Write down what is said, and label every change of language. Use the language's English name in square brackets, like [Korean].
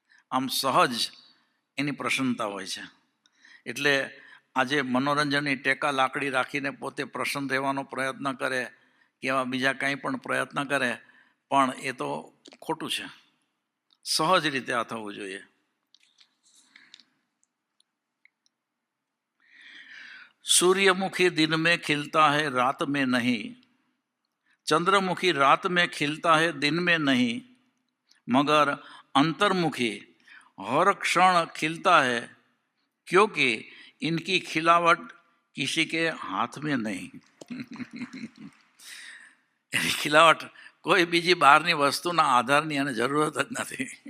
[Gujarati] આમ સહજ એની પ્રસન્નતા હોય છે. એટલે આજે મનોરંજનની ટેકા લાકડી રાખીને પોતે પ્રસન્ન રહેવાનો પ્રયત્ન કરે કે એવા બીજા કંઈ પણ પ્રયત્ન કરે પણ એ તો ખોટું છે. સહજ રીતે આ થવું જોઈએ. [Hindi] सूर्यमुखी दिन में खिलता है रात में नहीं, चंद्रमुखी रात में खिलता है दिन में नहीं, मगर अंतर्मुखी हर क्षण खिलता है, क्योंकि इनकी खिलावट किसी के हाथ में नहीं. [Gujarati] એની ખિલાવટ કોઈ બીજી બહારની વસ્તુના આધારની અને જરૂરત જ નથી.